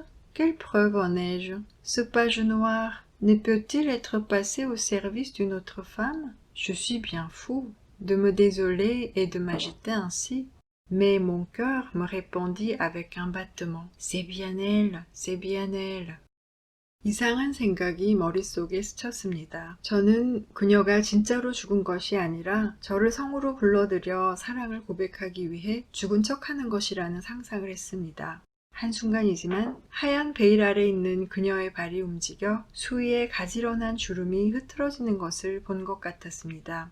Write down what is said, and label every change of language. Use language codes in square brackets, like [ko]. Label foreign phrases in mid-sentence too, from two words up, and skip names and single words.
[fr] Quelle preuve en ai-je? Ce page noir ne peut-il être passé au service d'une autre femme? Je suis bien fou de me désoler et de m'agiter ainsi. Mais mon cœur me répondit avec un battement. C'est bien elle, c'est bien elle. [ko] 이상한 생각이 머릿속에 스쳤습니다. 저는 그녀가 진짜로 죽은 것이 아니라 저를 성으로 불러들여 사랑을 고백하기 위해 죽은 척하는 것이라는 상상을 했습니다. 한순간이지만 하얀 베일 아래 있는 그녀의 발이 움직여 수위에 가지런한 주름이 흐트러지는 것을 본 것 같았습니다.